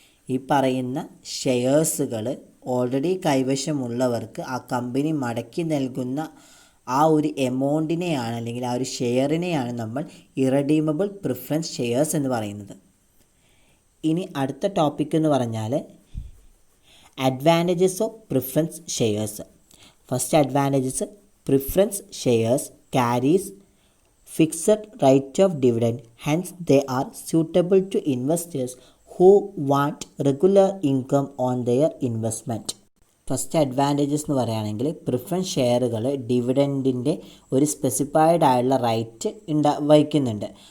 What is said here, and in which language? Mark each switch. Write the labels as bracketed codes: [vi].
[ml] ഈ പറയുന്ന ഷെയർസുകൾ ഓൾറെഡി കൈവശമുള്ളവർക്ക് ആ കമ്പനി മടക്കി നൽകുന്ന ആ ഒരു എമൗണ്ടിനെയാണ് അല്ലെങ്കിൽ ആ ഒരു ഷെയറിനെയാണ് നമ്മൾ ഇറഡീമബിൾ പ്രിഫറൻസ് ഷെയർസ് എന്ന് പറയുന്നത്. ഇനി അടുത്ത ടോപ്പിക് എന്ന് പറഞ്ഞാൽ [en] Advantages of preference shares. First advantages, preference shares carries fixed rate of dividend, hence they are suitable to investors who want regular income on their investment. [ml] First advantages എന്ന് പറയുകയാണെങ്കിൽ preference ഷെയറുകൾ ഡിവിഡൻറ്റിൻ്റെ ഒരു specified ആയുള്ള right വഹിക്കുന്നുണ്ട്.